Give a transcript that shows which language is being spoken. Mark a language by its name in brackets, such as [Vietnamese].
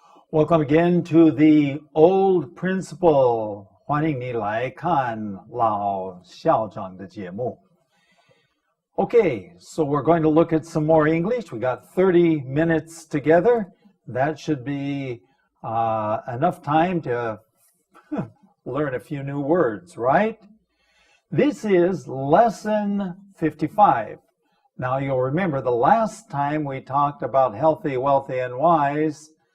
[English] Welcome again to the Old Principle. [Chinese] 欢迎你来看老校长的节目。 [English] Okay, so we're going to look at some more English. We got 30 minutes together. That should be enough time to learn a few new words, right? This is lesson 55. Now you'll remember the last time we talked about healthy, wealthy, and wise.